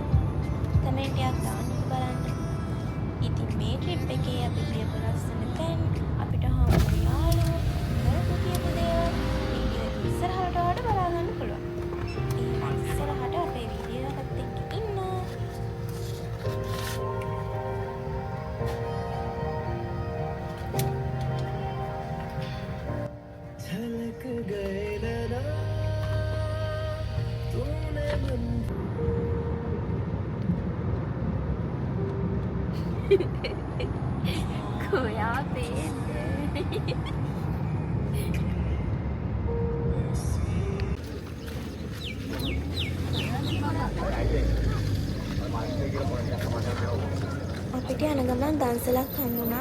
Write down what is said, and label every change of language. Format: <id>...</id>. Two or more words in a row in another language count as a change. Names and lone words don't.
<si>කමෙන්ට් එකක් දාන්න බලන්න. ඉතින් මේ ට්‍රිප් එකේ අපි ගියපු ලස්සන තැන් අපිට හම්බුන යාළුවෝ කරපු කියපු දේවල් වීඩියෝ එක ඉස්සරහට ඔයාලට බලා ගන්න පුළුවන්. ඒ ඉස්සරහට අපේ වීඩියෝ එකත් එක්ක ඉන්න.</si> <hi>झलक गए नैना तूने मन</hi> <si>කොයා පේන්නේ? අපිට යන ගමන් දන්සලක් හම්බුණා.</si>